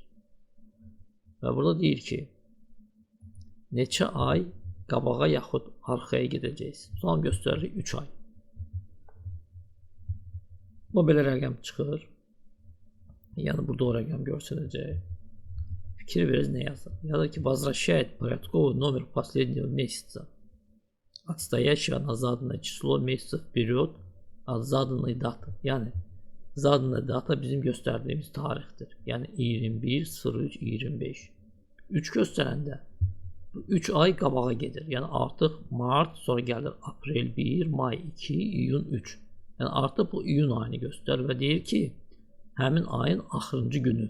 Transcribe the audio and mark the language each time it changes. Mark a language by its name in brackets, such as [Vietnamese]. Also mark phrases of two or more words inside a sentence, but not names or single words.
[Azerbaijani] Və burada deyir ki, neçə ay qabağa yaxud arxaya gedəcəyiz. Tutalım göstəririk 3 ay. Bu belə rəqəm çıxır. Yəni burada o rəqəm göstərəcək. Fikir veririz nə yazır. Yazır ki, [Russian] возвращает порядковый номер последнего месяца, отстоящего на заданное число месяцев вперед от заданной dаты. [Azerbaijani] Yəni [Russian] заданная дата [Azerbaijani] bizim göstərdiyimiz tarixdir. Yəni 21.03.25. 3 göstərəndə 3 ay qabağa gedir. Yəni artıq mart, sonra gəlir aprel 1, may 2, iyun 3. Yəni artıq bu iyun ayını göstərir və deyir ki, həmin ayın axırıncı günü.